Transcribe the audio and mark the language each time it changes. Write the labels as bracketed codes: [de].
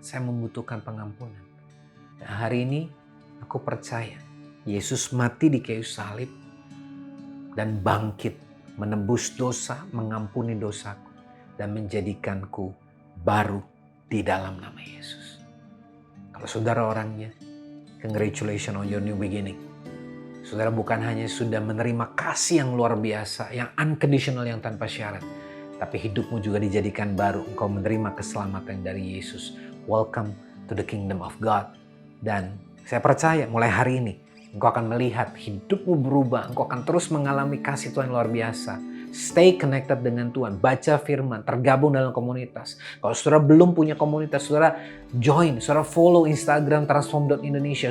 [id] Saya membutuhkan pengampunan. Dan hari ini aku percaya Yesus mati di kayu salib dan bangkit menebus dosa, mengampuni dosaku, dan menjadikanku baru di dalam nama Yesus. Kalau saudara orangnya, [en] congratulations on your new beginning. [id] Saudara bukan hanya sudah menerima kasih yang luar biasa, yang unconditional, yang tanpa syarat, tapi hidupmu juga dijadikan baru. Engkau menerima keselamatan dari Yesus. [en] Welcome to the kingdom of God. [id] Dan saya percaya mulai hari ini engkau akan melihat hidupmu berubah. Engkau akan terus mengalami kasih Tuhan luar biasa. [en] Stay connected [id] dengan Tuhan. Baca firman. Tergabung dalam komunitas. Kalau saudara belum punya komunitas, saudara join. Saudara follow Instagram transform.indonesia.